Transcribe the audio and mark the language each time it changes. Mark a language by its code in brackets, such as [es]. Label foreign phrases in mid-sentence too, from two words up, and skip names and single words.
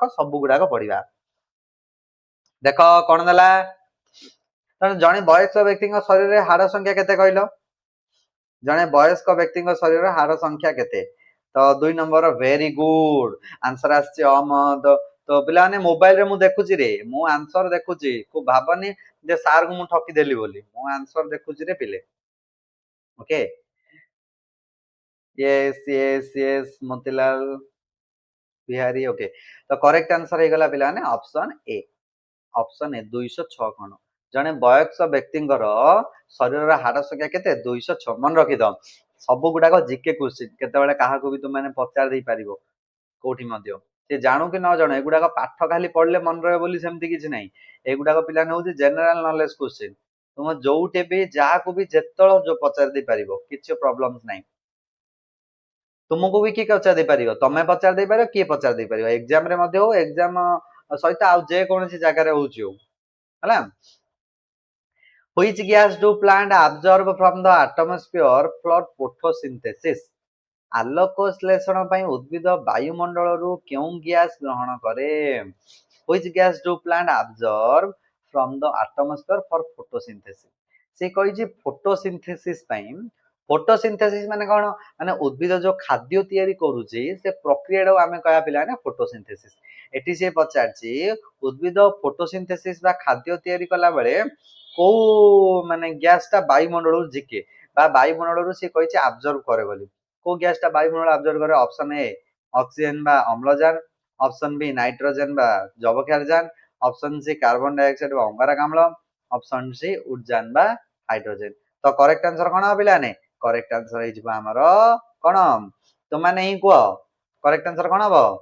[or] ସବୁ ଗୁଡାକ ପଢିବା ଦେଖ କଣ ଦେଲା ଜଣେ ବୟସ୍କ ବ୍ୟକ୍ତିଙ୍କ ଶରୀରରେ ହାଡ ସଂଖ୍ୟା କେତେ କହିଲ ଜଣେ ବୟସ୍କ ବ୍ୟକ୍ତିଙ୍କ ଶରୀରର ହାଡ ସଂଖ୍ୟା କେତେ ତ 2 ନମ୍ବର [en] very good answer [or] ଆସିଛି ଅହମ୍ମଦ ତ ପିଲାମାନେ ମୋବାଇଲରେ ମୁଁ ଦେଖୁଛି ରେ ମୁଁ ଆନ୍ସର ଦେଖୁଛି ତୁ ଭାବନି ଯେ ସାର୍ କୁ ମୁଁ ଠକିଦେଲି ବୋଲି ମୁଁ ଆନ୍ସର ଦେଖୁଛି ରେ ପିଲେ ଓକେ [en] yes yes yes [or] मोतीलाल बिहारी ओके तो [en] correct answer [or] ହେଇଗଲା ପିଲାମାନେ [en] option A option A [or] 206 ଖଣ୍ଡ ଜଣେ ବୟସ୍କ ବ୍ୟକ୍ତିଙ୍କର ଶରୀରର ହାଡ ସଂଖ୍ୟା କେତେ 206 ମନେ ରଖିଥାଅ ସବୁ ଗୁଡାକ [en] GK question [or] କେତେବେଳେ କାହାକୁ ବି ତୁମେ ପଚାରି ଦେଇ ପାରିବ କୋଉଠି ମଧ୍ୟ ସେ ଜାଣୁ କି ନ ଜାଣୁ ଏଗୁଡାକ ପାଠ ଖାଲି ପଢିଲେ ମନେ ରହିବ ବୋଲି ସେମିତି କିଛି ନାହିଁ ଏଗୁଡାକ ପିଲାମାନେ ହଉଛି [en] general knowledge question [or] ତୁମେ ଯୋଉଠି ବି ଯାହାକୁ ବି ଯେତେବେଳେ ପଚାରି ଦେଇ ପାରିବ କିଛି ପ୍ରୋବ୍ଲେମ ନାହିଁ ତୁମକୁ ବି କିଏ ପଚାରି ଦେଇପାରିବ ତମେ ପଚାରି ଦେଇପାରିବ କିଏ ପଚାରି ଦେଇପାରିବ ଏକ୍ସାମ ରେ ମଧ୍ୟ ହଉ ଏକ୍ସାମ ସହିତ ଆଉ ଯେକୌଣସି ଜାଗାରେ ହଉଛି ହଉ ହେଲା [en] Which gas do plant absorb from the atmosphere for photosynthesis? [or] ଆଲୋକ ଶ୍ଳେଷଣ ପାଇଁ ଉଦ୍ଭିଦ ବାୟୁମଣ୍ଡଳରୁ କେଉଁ ଗ୍ୟାସ ଗ୍ରହଣ କରେ [en] Which gas do plant absorb from the atmosphere for photosynthesis? [or] ସେ କହିଛି ଫଟୋସିନ୍ଥେସିସ୍ ପାଇଁ ଫଟୋସିନ୍ଥେସିସ୍ ମାନେ କଣ ମାନେ ଉଦ୍ଭିଦ ଯୋଉ ଖାଦ୍ୟ ତିଆରି କରୁଛି ସେ ପ୍ରକ୍ରିୟାଟାକୁ ଆମେ କହିବା ପିଲାମାନେ ଫଟୋସିନ୍ଥେସିସ୍ ଏଠି ସେ ପଚାରିଛି ଉଦ୍ଭିଦ ଫଟୋସିନ୍ଥେସିସ୍ ବା ଖାଦ୍ୟ ତିଆରି କଲା ବେଳେ କୋଉ ମାନେ ଗ୍ୟାସଟା ବାୟୁମଣ୍ଡଳରୁ ଝିକେ ବା ବାୟୁମଣ୍ଡଳରୁ ସେ କହିଛି ଆବଜର୍ଭ କରେ ବୋଲି କୋଉ ଗ୍ୟାସଟା ବାୟୁମଣ୍ଡଳ ଆବଜର୍ଭ କରେ [en] option A [or] ଅକ୍ସିଜେନ ବା ଅମ୍ଳଜାନ [en] option B [or] ନାଇଟ୍ରୋଜେନ ବା ଯବକ୍ଷାରଜାନ [en] option C carbon dioxide [or] ବା ଅଙ୍ଗାରକାମ୍ଳ [en] option C [or] ଉଡଜାନ ବା ହାଇଡ୍ରୋଜେନ ତ [en] correct answer [or] କଣ ହବ ପିଲାମାନେ [en] correct answer [or] ହେଇଯିବ ଆମର କଣ ତୁମମାନେ ହିଁ କୁହ [en] correct answer [or] କଣ ହବ